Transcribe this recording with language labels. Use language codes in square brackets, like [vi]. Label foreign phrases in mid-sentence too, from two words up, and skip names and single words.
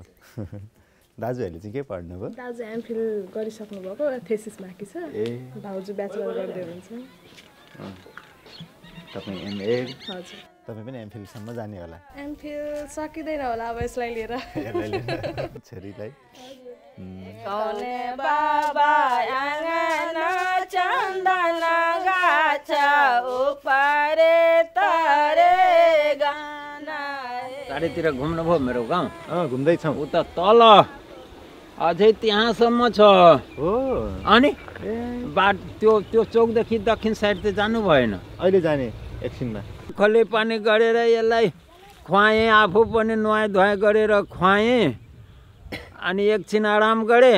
[ne] दाजुहरूले चाहिँ के पढ्नु भयो? दाजु एमफिल गरिसक्नु भएको, थेसिस बाँकी छ। भाउजू ब्याचलर गर्दै हुनुहुन्छ। तपाईँ एमए? हजुर। तपाईँ पनि एमफिलसम्म जाने होला? एमफिल सकिँदैन होला अब यसलाई लिएर। छोरीलाई [mai] कौने बाबा आँगन चन्दन गाछ उपरे तरे गाना। [ne] चारैतिर घुम्नुभयो मेरो गाउँ? घुम्दैछौँ। उता तल अझै त्यहाँसम्म छ हो। अनि त्यो चौकदेखि दक्षिण साइड त जानु भएन? अहिले जाने एकछिनमा। खले पानी गरेर यसलाई खुवाएँ, आफू पनि नुहाइ धुवाइ गरेर खुवाएँ, अनि एकछिन आराम गरेँ।